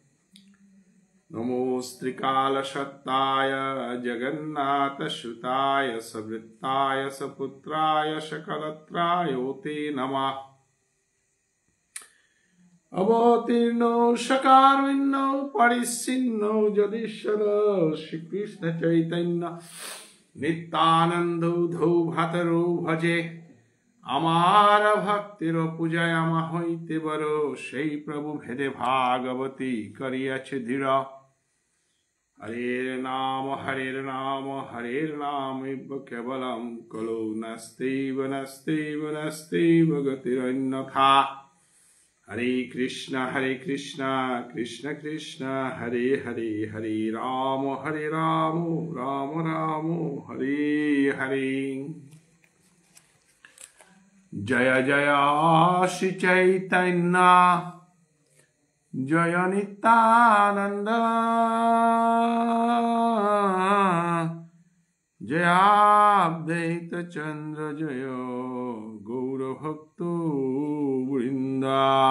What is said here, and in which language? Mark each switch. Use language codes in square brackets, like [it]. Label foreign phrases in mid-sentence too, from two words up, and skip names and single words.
[sa] नमोऽस्त्रिकालसत्ताय जगन्नाथसुताय सवृत्ताय सपुत्राय सकलत्राय ते नमः। अवतीर्णौ सकारुण्यौ परिच्छिन्नौ जगदीश्वर श्रीकृष्ण चैतन्य नित्यानंद धौ भतरो भजे। [bn] আমার ভক্তির পূজায় আমা হইতে বড় সেই প্রভু ভেদে ভাগবতী করিয়াছে দৃঢ়। [sa] হরের নাম কেবলম কলো নাস্তেব গতিরন্যথা। হরে কৃষ্ণ কৃষ্ণ কৃষ্ণ হরে হরে হরে রাম রাম রাম হরে হরে। जय जय श्री चैतन्य जय नित्यानंद जय अद्वैत चंद्र जय गौर भक्त वृंदा।